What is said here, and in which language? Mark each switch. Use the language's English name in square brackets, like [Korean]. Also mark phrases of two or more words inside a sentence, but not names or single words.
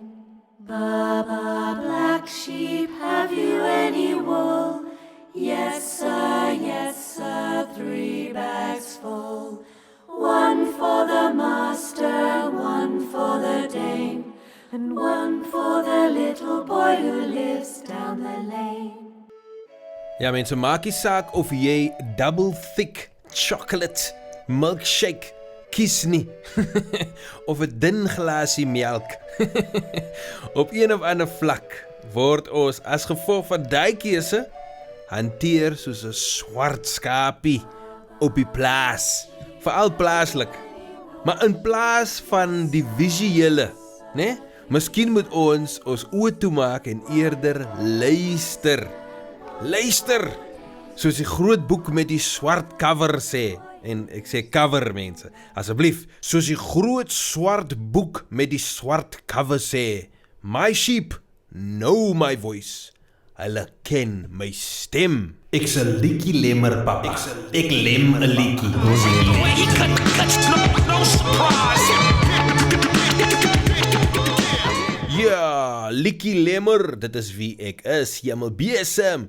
[English] Baba, black sheep, have you any wool? Yes, sir, 3 bags full. One for the master, one for the dame, and one for the little boy who lives down the lane. [Afrikaans] Ja mense, maak nie saak of jy [English] double thick chocolate milkshake [Afrikaans] kies nie. Of 'n dun glasie melk. Op een of ander vlak word ons as gevolg van daai keuse hanteer soos 'n swart skapie op die plaas. Veral plaaslik. Maar in plaas van die visuele, né? Miskien moet ons oë toemaak en eerder luister. Luister! Soos die groot boek met die swart cover sê. En ek sê cover mense, asseblief. Soos die groot swart boek met die swart cover sê. [English] My sheep know my voice. [Afrikaans] Hulle ken my stem. Ek's 'n liedjie lemmer papa. Ek lem 'n liedjie. Ja, liedjie lemmer, dit is wie ek is, jemmel besem.